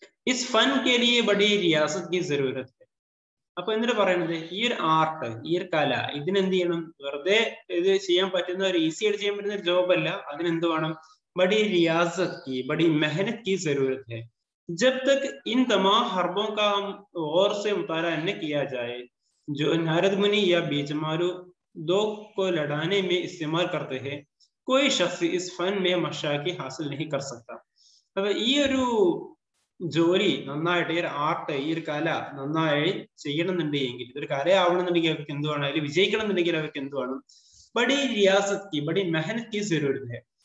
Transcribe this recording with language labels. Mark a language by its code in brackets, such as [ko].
[hi] इस फन के लिए बड़ी रियासत की जरूरत है. [ml] അപ്പൊ എന്നിട്ട് പറയുന്നത്, ഈ ഒരു ആർട്ട്, ഈ ഒരു കല, ഇതിനെന്ത് ചെയ്യണം? വെറുതെ ഇത് ചെയ്യാൻ പറ്റുന്ന ഒരു ഈസി ആയിട്ട് ചെയ്യാൻ പറ്റുന്ന ഒരു ജോബ് അല്ല. അതിനെന്ത് വേണം? [hi] बड़ी रियासत की, बड़ी मेहनत की जरूरत है. जब तक इन तमाम हरबों का हम गौर से मुताला न किया जाए जो नारद मुनि या बीजमालू दो को लड़ाने में इस्तेमाल करते हैं, कोई शख्स इस फन में मशाकी हासिल नहीं कर सकता. [ml] അപ്പൊ ഈ ഒരു ജോലി നന്നായിട്ട്, ഈ ഒരു ആർട്ട്, ഈ ഒരു കല നന്നായി ചെയ്യണമെന്നുണ്ടെങ്കിൽ, ഇതൊരു കലയാവണമെന്നുണ്ടെങ്കിൽ അവർക്ക് എന്ത് വേണം? അതിൽ വിജയിക്കണം എന്നുണ്ടെങ്കിൽ അവർക്ക് എന്ത് വേണം? ബഡി റിയാസത്ത് കി, ബഡി മെഹനത് കി ജറൂരത്ത് ഹെ.